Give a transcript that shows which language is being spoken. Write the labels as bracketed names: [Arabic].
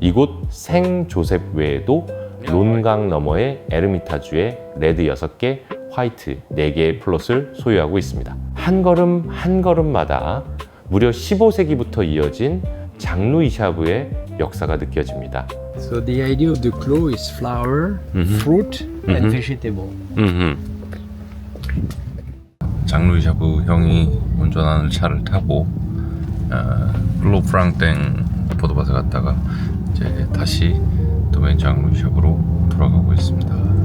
[Korean] 이곳 생 조셉 외에도 론강 너머의 에르미타주의 레드 6개, 화이트 4개의 플롯을 소유하고 있습니다. 한 걸음 한 걸음마다 무려 15세기부터 이어진 장루이 샤브의 역사가 느껴집니다. [English] So the idea of the clos is flower, fruit, and vegetable. [Korean] 장루이 샤브 형이 운전하는 차를 타고 클로프랑땡 포도밭에 갔다가 이제 다시 도멘 장루이 샤브로 돌아가고 있습니다.